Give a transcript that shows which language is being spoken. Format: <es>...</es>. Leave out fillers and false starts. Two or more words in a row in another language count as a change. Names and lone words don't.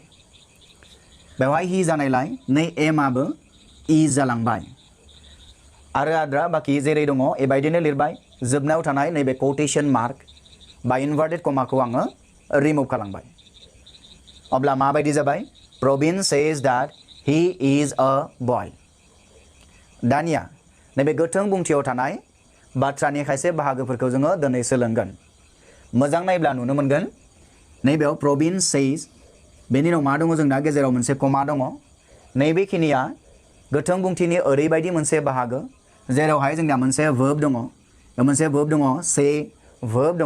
<brx>बेवहाय ही जानायलाय नै एमआबो इ जालांबाय आरो आद्रा बाखि जेरै दङ एबायदिनो लिरबाय। जोबनायाव थानाय नैबे</brx> <en>quotation mark</en> <brx>बा इनभार्टेड कमाखौ आङो रिमुभ खालामबाय। अब्ला माबायदि जाबाय,</brx> <en>प्रवीण says that he is a boy।</en> <brx>दानिया नैबे गोथों बुंथियाव थानाय बाथ्रानि खायसे बाहागोफोरखौ जोङो दिनै सोलोंगोन। मोजां नायब्ला नुनो मोनगोन नैबेयाव प्रवीण says बेनि उनाव मा दङ जोंना गेजेराव मोनसे कमा दङ। नैबेखिनिया गोथों बुंथिनि ओरैबायदि मोनसे बाहागो जेरावहाय जोंना मोनसे verb दङ, say verb दङ।</brx>